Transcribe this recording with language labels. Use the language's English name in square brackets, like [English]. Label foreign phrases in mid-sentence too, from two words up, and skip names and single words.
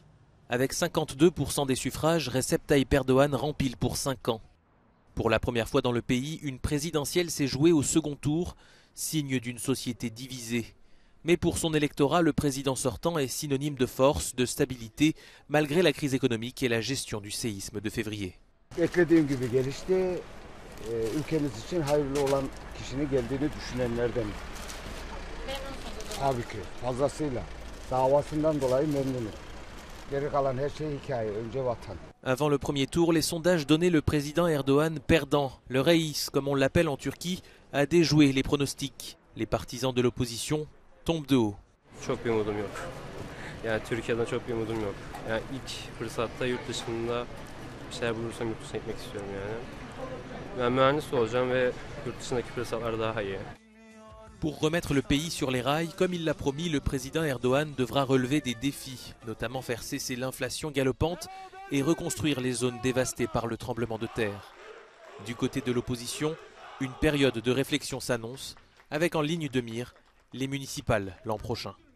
[French] Avec 52% des suffrages, Recep Tayyip Erdogan rempile pour 5 ans. Pour la première fois dans le pays, une présidentielle s'est jouée au second tour, signe d'une société divisée. Mais pour son électorat, le président sortant est synonyme de force, de stabilité, malgré la crise économique et la gestion du séisme de février. [Turkish] Beklediğim gibi gelişti. Ülkemiz için hayırlı olan kişinin geldiğini düşünenlerden. Tabii ki fazlasıyla. Davasından dolayı memnunum. Geri kalan her şey hikaye. Önce vatan. [French] Avant le premier tour, les sondages donnaient le président Erdogan perdant. Le reis, comme on l'appelle en Turquie, a déjoué les pronostics. Les partisans de l'opposition tombent de haut. [Turkish] Çok bir umudum yok. Yani Türkiye'den çok bir umudum yok. Yani ilk fırsatta yurt dışında bir şeyler bulursam yurt dışına gitmek istiyorum yani. Ben mühendis olacağım ve yurt dışındaki fırsatlar daha iyi. [French] Pour remettre le pays sur les rails, comme il l'a promis, le président Erdogan devra relever des défis, notamment faire cesser l'inflation galopante et reconstruire les zones dévastées par le tremblement de terre. Du côté de l'opposition, une période de réflexion s'annonce, avec en ligne de mire les municipales l'an prochain.